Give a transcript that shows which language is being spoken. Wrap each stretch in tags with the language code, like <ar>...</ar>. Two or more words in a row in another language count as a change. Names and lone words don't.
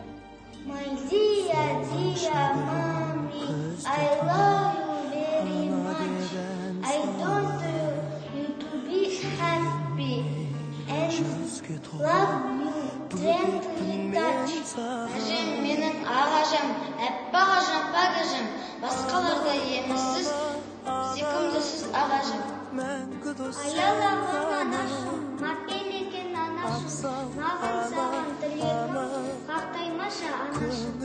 <en>My dear, dear mommy, I love you very much. I want you to be happy and love you gently touch.</en> <kk>Әжем менің ағажам, әппақ ажам, пәк ажам, басқаларда емессіз, сүйкімдісіз ағажам. Аялаған анашым, мәпелеген анашым, маған саған тілегім, қартаймаша анашым.</kk>